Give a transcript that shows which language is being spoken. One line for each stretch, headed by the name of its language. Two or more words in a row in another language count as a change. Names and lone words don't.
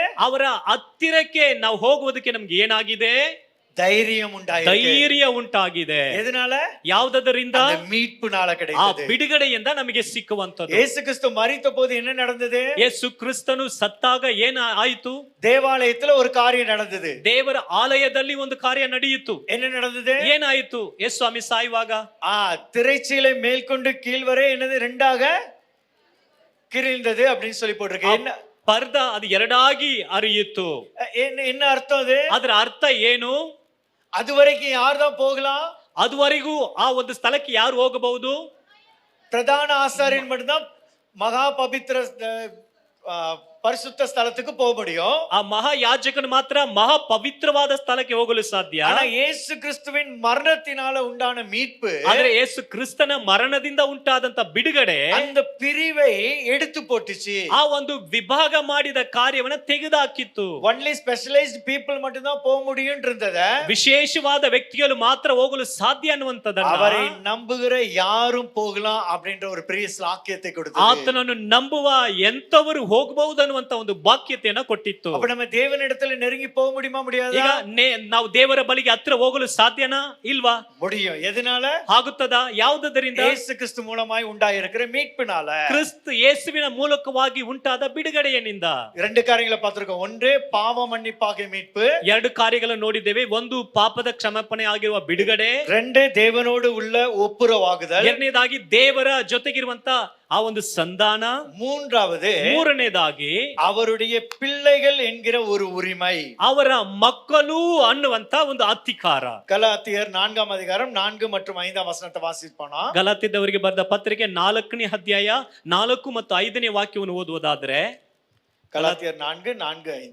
Kannada: ಅವರ ಹತ್ತಿರಕ್ಕೆ ನಾವು ಹೋಗುವುದಕ್ಕೆ ನಮ್ಗೆ ಏನಾಗಿದೆ?
Tamil: தைரியம் உண்டாயிருக்கு.
Kannada: ಧೈರ್ಯ ಉಂಟಾಗಿದೆ.
Tamil: எதனால?
Kannada: ಯಾವುದರಿಂದ?
Tamil: மீட்புனால ಆ கிடைத்தது.
Kannada: ಬಿಡುಗಡೆಯಿಂದ ನಮಗೆ ಸಿಕ್ಕುವಂತದ್ದು.
Tamil: இயேசு கிறிஸ்து மரித்த போது என்ன நடந்தது?
Kannada: ಯೇಸು ಕ್ರಿಸ್ತನು ಸತ್ತಾಗ ಏನ ಆಯಿತು?
Tamil: தேவாலயத்துல ஒரு காரியம் நடந்தது.
Kannada: ದೇವರ ಆಲಯದಲ್ಲಿ ಒಂದು ಕಾರ್ಯ ನಡೆಯಿತು.
Tamil: என்ன நடந்தது?
Kannada: ಏನಾಯಿತು? ಯೇಸು ಸ್ವಾಮಿ ಸಾಯುವಾಗ
Tamil: திரைச்சீலை மேல்கொண்டு கீழ்வரை என்னது ரெண்டாக கிழிந்தது அப்படின்னு சொல்லி போட்டிருக்கு. என்ன
Kannada: ಪರ್ದ ಅದು ಎರಡಾಗಿ ಅರಿಯಿತು.
Tamil: என்ன அர்த்தம் அது?
Kannada: ಅದರ ಅರ್ಥ ಏನು?
Tamil: அது வரைக்கும் யார் தான் போகலாம்?
Kannada: ಅದುವರೆಗೂ ಆ ಒಂದು ಸ್ಥಳಕ್ಕೆ ಯಾರು ಹೋಗಬಹುದು?
Tamil: பிரதான ஆசாரியன் மட்டும்தான் மகா பவித்திர பரிசுத்த ஸ்தலத்துக்கு போக முடியும்.
Kannada: ಆ ಮಹಾ ಯಾಜಕನು ಮಾತ್ರ ಮಹಾ ಪವಿತ್ರವಾದ ಸ್ಥಳಕ್ಕೆ ಹೋಗಲು ಸಾಧ್ಯ.
Tamil: ஆனா இயேசு கிறிஸ்துவின் மரணத்தினால உண்டான மீட்பு,
Kannada: ಆದರೆ ಯೇಸು ಕ್ರಿಸ್ತನ ಮರಣದಿಂದ ಉಂಟಾದಂತ ಬಿಡುಗಡೆ
Tamil: அந்த பிரிவை எடுத்து போட்டுச்சு.
Kannada: ಆ ಒಂದು ವಿಭಾಗ ಮಾಡಿದ ಕಾರ್ಯವನ್ನ ತೆಗೆದುಹಾಕಿತ್ತು.
English: only specialised people
Tamil: மட்டும் தான் போக முடியும் இருந்தத,
Kannada: ವಿಶೇಷವಾದ ವ್ಯಕ್ತಿಗಳು ಮಾತ್ರ ಹೋಗಲು ಸಾಧ್ಯ ಅನ್ನುವಂತದನ್ನ
Tamil: அவரை நம்புகிற யாரும் போகலாம் அப்படின்ற ஒரு பெரிய ஸ்லாக்கியத்தை கொடுத்தது.
Kannada: ಆತನನ್ನು ನಂಬುವ ಎಂತವರು ಹೋಗಬಹುದು ಅನ್ನುವಂತ ಒಂದು ವಾಕ್ಯತೆಯನ್ನ ಕೊಟ್ಟಿತ್ತು.
Tamil: அப்ப நம்ம தேவனிடத்துல நெருங்கி போக முடியுமா? முடியாதா?
Kannada: ಈಗ ನಾವು ದೇವರ ಬಳಿಗೆ ಹತ್ರ ಹೋಗಲು ಸಾಧ್ಯನಾ? ಇಲ್ವಾ?
Tamil: முடியும். எதனால?
Kannada: ಆಗುತ್ತದಾ? ಯಾವುದರಿಂದ?
Tamil: இயேசு கிறிஸ்து மூலமாய் உண்டாயிருக்கிற மீட்பினால,
Kannada: ಕ್ರಿಸ್ತ ಯೇಸುವಿನ ಮೂಲಕವಾಗಿ ಉಂಟಾದ ಬಿಡುಗಡೆಯನಿಂದ.
Tamil: ரெண்டு காரியங்களை பார்த்திருக்கோம். ஒன்று பாவ மன்னிப்பாகிய மீட்பு,
Kannada: ಎರಡು ಕಾರ್ಯಗಳನ್ನು ನೋಡಿದ್ದೇವೆ. ಒಂದು ಪಾಪದ ಕ್ಷಮಾಪಣೆ ಆಗಿರುವ ಬಿಡುಗಡೆ,
Tamil: ரெண்டு தேவனோடு உள்ள ஒப்புரவாகுதல்,
Kannada: ಎರಡನೇದಾಗಿ ದೇವರ ಜೊತೆಗಿರುವಂತ ಆ ಒಂದು ಸಂಧಾನ,
Tamil: மூன்றாவது
Kannada: ಮೂರನೇದಾಗಿ
Tamil: அவருடைய பிள்ளைகள் என்கிற ஒரு உரிமை,
Kannada: ಅವರ ಮಕ್ಕಳು ಅನ್ನುವಂತ ಒಂದು ಅಧಿಕಾರ.
Tamil: கலாத்தியர் 4ஆம் அதிகாரம் 4 மற்றும் 5ஆம் வசனத்தை வாசிப்போனா,
Kannada: ಗಲಾತ್ಯದವರಿಗೆ ಬರೆದ ಪತ್ರಿಕೆ 4ನೇ ಅಧ್ಯಾಯ 4 ಮತ್ತು 5ನೇ ವಾಕ್ಯವನ್ನು ಓದುವುದಾದ್ರೆ,
Tamil: கலாத்தியர் 4:4-5.